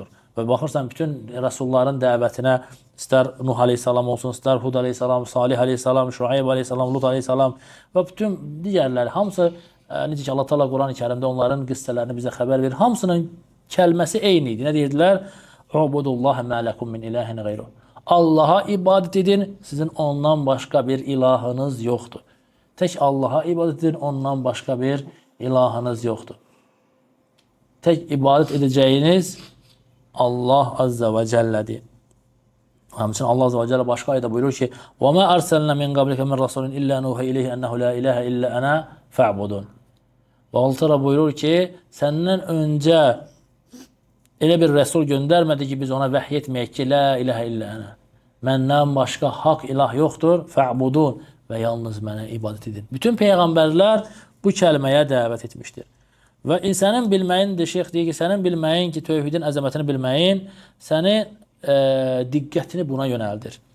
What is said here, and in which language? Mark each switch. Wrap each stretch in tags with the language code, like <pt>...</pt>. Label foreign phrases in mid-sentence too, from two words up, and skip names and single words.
<az>Və baxırsan, bütün rəsulların dəvətinə istər Nuh aleyhissalam olsun, istər Hud aleyhissalam, Salih aleyhissalam, Şuayb aleyhissalam, Lut aleyhissalam və bütün digərləri, hamısı, necə ki Allah Teala Quran-ı Kərimdə onların qissələrini bizə xəbər verir. Hamısının kəlməsi eyni idi. Nə deyirdilər?</az> <ar>اعبدوا الله ما لكم من إله غيره.</ar> <az>Allaha ibadət edin, sizin ondan başqa bir ilahınız yoxdur. Tək Allaha ibadət edin, ondan başqa bir ilahınız yoxdur. Tək ibadət edəcəyiniz Allah azza və cəllədir. Həmçinin</az> <ar>الله عز وجل</ar> <az>başqa ayədə buyurur ki:</az> <ar>"وما أرسلنا من قبلك من رسول إلا نوحي إليه أنه لا إله إلا أنا فاعبدون."</ar> <az>Və Allah təala buyurur ki, səndən öncə elə bir rəsul göndərmədi ki, biz ona vəhy etməyək ki,</az> <ar>لا إله إلا أنا.</ar> <az>Məndən başqa haqq ilah yoxdur, fa'budun və yalnız mənə ibadət edin. Bütün peyğəmbərlər bu kəlməyə dəvət etmişdir. Və insanın bilməyindir, şeyx deyir ki, sənin bilməyin ki, tövhidin əzəmətini bilməyin, səni diqqətini buna yönəldir.</az>